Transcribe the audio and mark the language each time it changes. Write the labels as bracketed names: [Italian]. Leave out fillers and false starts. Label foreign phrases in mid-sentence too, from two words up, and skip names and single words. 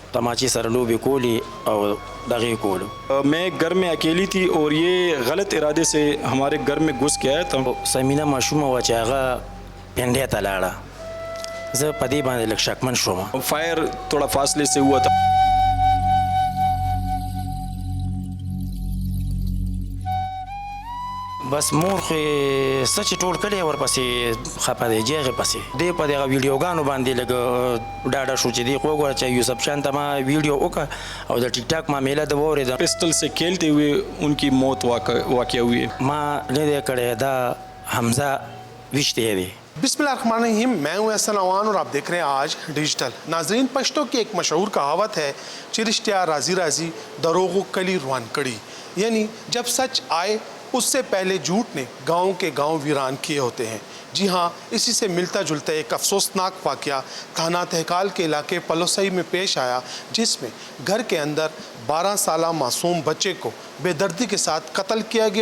[Pashto] تماچی سره لوبې کولې او دغې کولو. [Urdu] میں گھر میں اکیلی تھی اور یہ غلط ارادے سے ہمارے گھر میں گھس کے آیا تھا. [Pashto] سمینه ماشومه وه چې هغه پنډۍ ته لاړه. زه په دې باندې لږ شکمن شوم. [Urdu] فائر تھوڑا فاصلے سے ہوا تھا. [Pashto] بس مور خو یې څه چې ټول کلی ورپسې خفه دی جېغې پسې دی په دغه ویډیوګانو باندې لږ ډاډه شو چې دی خو وګوره چې یوسف شان ته ما ویډیو وکړه او د ټیک ټاک معامله د واورېده. [Urdu] پسٹل سے کھیلتے ہوئے ان کی موت واقع ہوئی ہے. [Pashto] ما نه دی کړی دا حمزه ویشتی دی. [Arabic] بسم اللہ الرحمن الرحیم. [Urdu] میں ہوں احسن عوان اور آپ دیکھ رہے ہیں آج ڈیجیٹل. ناظرین، پشتو کی ایک مشہور کہاوت ہے کہ [Pashto] رشتہ راضی راضی دروغ کلی روان کڑی، [Urdu] یعنی جب سچ آئے اس سے پہلے جھوٹ نے گاؤں کے گاؤں ویران کیے ہوتے ہیں. جی ہاں، اسی سے ملتا جلتا ایک افسوسناک واقعہ تھانہ تہکال کے علاقے پلوسئی میں پیش آیا، جس میں گھر کے اندر 12 سالہ معصوم بچے کو بے دردی کے ساتھ قتل کیا گیا.